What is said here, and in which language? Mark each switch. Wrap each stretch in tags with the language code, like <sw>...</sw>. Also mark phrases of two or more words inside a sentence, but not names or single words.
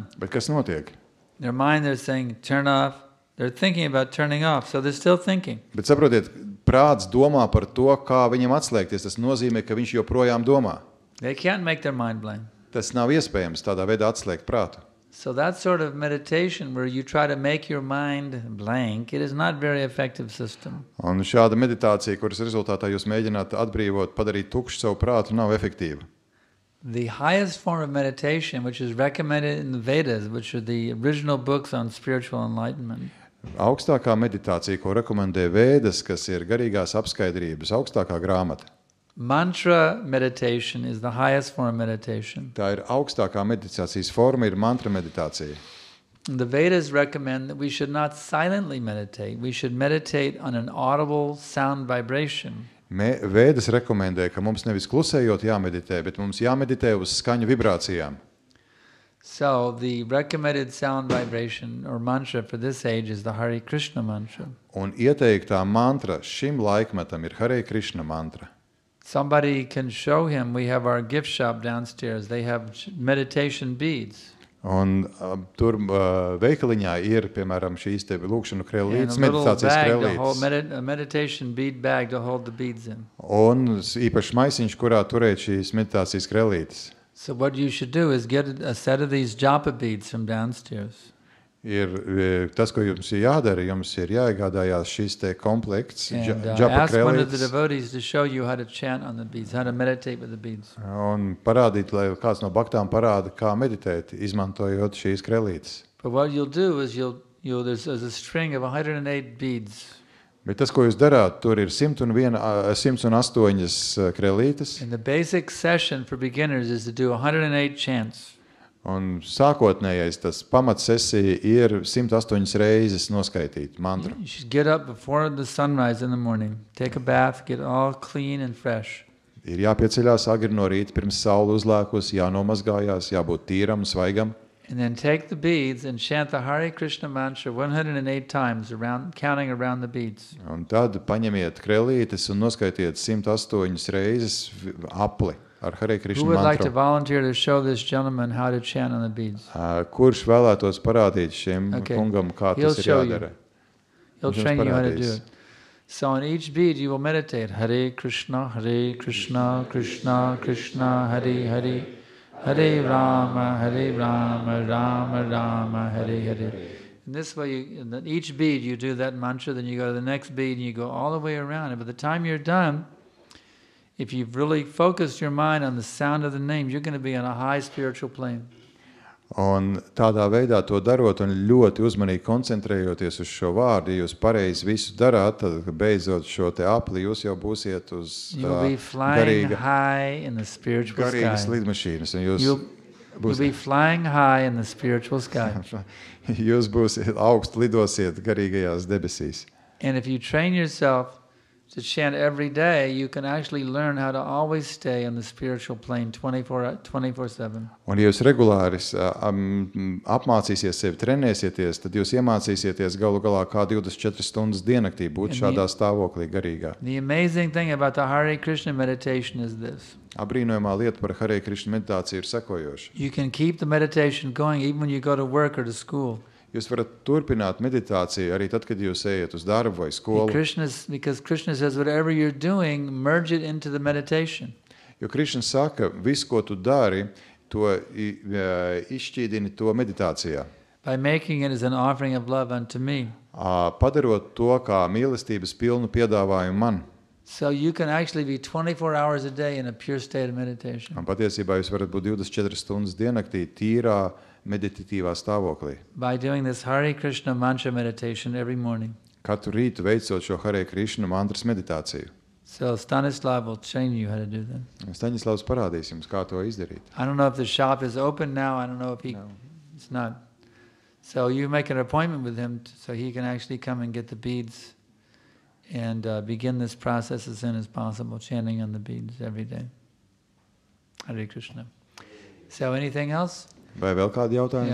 <lv>Bet kas notiek?</lv> <en>Their mind, they're saying, turn off. They're thinking about turning off, so they're still thinking.</en> <lv>Bet saprotiet, prāts domā par to, kā viņam atslēgties. Tas nozīmē, ka viņš joprojām domā.</lv> <en>They can't make their mind blank.</en> <lv>Tas nav iespējams tādā veidā atslēgt prātu.</lv> <en>So that sort of meditation where you try to make your mind blank, it is not very effective system.</en> <lv>Un šāda meditācija, kuras rezultātā jūs mēģināt atbrīvot, padarīt tukšu savu prātu, nav efektīva.</lv> <en>The highest form of meditation, which is recommended in the Vedas, which are the original books on spiritual enlightenment,</en> <lv>Augstākā meditācija, ko rekomendē Vēdas, kas ir garīgās apskaidrības, augstākā grāmata.</lv> <en>mantra meditation is the highest form of meditation.</en> <lv>Tā ir augstākā meditācijas forma, ir mantra meditācija.</lv> <en>The Vedas recommend that we should not silently meditate. We should meditate on an audible sound vibration.</en> <lv>Vēdas rekomendē, ka mums nevis klusējot jāmeditē, bet mums jāmeditē uz skaņu vibrācijām.</lv> <en>So the recommended sound vibration or mantra for this age is the Hare Krishna mantra.</en> <lv>Un ieteiktā mantra šim laikmetam ir Hare Krishna mantra.</lv> <en>Somebody can show him, we have our gift shop downstairs, they have meditation beads.</en> <lv>Un tur veikaliņā ir, piemēram, šīs te lūkšanu</lv> <en>And a</en> <lv>krellītes,</lv> <en>little</en> <lv>meditācijas</lv> <en>bag to hold,</en> <lv>krellītes.</lv> <en>a meditation bead bag to hold the beads in.</en> <lv>Un īpaši maisiņš, kurā turēt šīs meditācijas krellītes.</lv> <en>So what you should do is get a set of these japa beads from downstairs.</en> <lv>Ir tas, ko jums ir jādara, jums ir jāiegādājās šīs te komplekts,</lv> <en>And</en> <lv>džapa</lv> <en>ask one of the</en> <lv>krellītes,</lv> <en>devotees to show you how to chant on the beads, how to meditate with the beads.</en> <lv>un parādīt, lai kāds no baktām parāda, kā meditēt, izmantojot šīs krellītes.</lv> <en>But what you'll do is there's a string of 108 beads.</en> <lv>Bet tas, ko jūs darāt, tur ir 108 krellītes,</lv> <en>And the basic session for beginners is to do 108 chants.</en> <lv>un sākotnējais tas pamatsesija ir 108 reizes noskaitīt mantru.</lv> <en>You should get up before the sunrise in the morning, take a bath, get all clean and fresh.</en> <lv>Ir jāpieceļās agri no rīta, pirms saule uzlēkus, jānomazgājās, jābūt tīram, svaigam.</lv> <en>And then take the beads and chant the Hare Krishna mantra 108 times, counting around the beads.</en> <lv>Un tad paņemiet krellītes un noskaitiet 108 reizes apli ar Hare</lv> <en>Who</en> <lv>Krishna</lv> <en>would like to</en> <lv>mantru.</lv> <en>volunteer to show this gentleman how to chant on the beads?</en> <lv>Kurš vēlētos parādīt šim</lv> <en>Okay.</en> <lv>kungam, kā</lv> <en>He'll</en> <lv>tas ir</lv> <en>show you.</en> <lv>jādara?</lv> <en>He'll</en> <lv>Viņš jums</lv> <en>train you how to do</en> <lv>parādīs.</lv> <en>it. So on each bead you will meditate</en> <sa>Hare Krishna, Krishna Krishna, Hare Hare, Hare Rama, Rama Rama, Hare Hare.</sa> <en>And this way, in each bead you do that mantra, then you go to the next bead and you go all the way around. And by the time you're done, if you've really focused your mind on the sound of the name, you're going to be on a high spiritual plane.</en> <lv>Un tādā veidā to darot un ļoti uzmanīgi koncentrējoties uz šo vārdu, ja jūs pareizi visu darāt, tad beidzot šo te apli, jūs jau būsiet uz</lv> <en>You'll be flying high in the spiritual</en> <lv>garīgas</lv> <en>sky.</en> <lv>lidmašīnas. Un jūs,</lv> <en>You'll be flying high in the spiritual sky.</en> <lv>jūs būsiet augstu lidosiet garīgajās debesīs.</lv> <en>And if you train yourself to chant every day, you can actually learn how to always stay on the spiritual plane 24/7.</en> <lv>Un ja jūs regulāri apmācīsies sevi, trenēsieties, tad jūs iemācīsieties galu galā kā 24 stundas diennaktī būt šādā stāvoklī garīgā.</lv> <en>The amazing thing about the Hare Krishna meditation is this.</en> <lv>Abrīnojamā lieta par Hare Krishna meditāciju ir sekojoša.</lv> <en>You can keep the meditation going even when you go to work or to school.</en> <lv>Jūs varat turpināt meditāciju arī tad, kad jūs ejat uz darbu vai skolu.</lv> <en>Because Krishna says, whatever you're doing, merge it into the meditation.</en> <lv>Jo Krišna saka, visu, ko tu dari, to izšķīdini to meditācijā.</lv> <en>By making it as an offering of love unto me.</en> <lv>Padarot to kā mīlestības pilnu piedāvājumu man.</lv> <en>So you can actually be 24 hours a day in a pure state of meditation.</en> <lv>Un patiesībā jūs varat būt 24 stundas diennaktī tīrā meditatīvā stāvoklī.</lv> <en>By doing this Hare Krishna mantra meditation every morning.</en> <lv>Katru rītu veicot šo Hare Krishna mantras meditāciju.</lv> <en>So Stanislav will train you how to do that.</en> <lv>Staņislavs parādīs jums, kā to izdarīt.</lv> <en>I don't know if the shop is open now. I don't know if it's not. So you make an appointment with him so he can actually come and get the beads and begin this process as soon as possible, chanting on the beads every day.</en> <sa>Hare Krishna.</sa> <en>So anything else?</en> <lv>Vai vēl kādi jautājumi?</lv>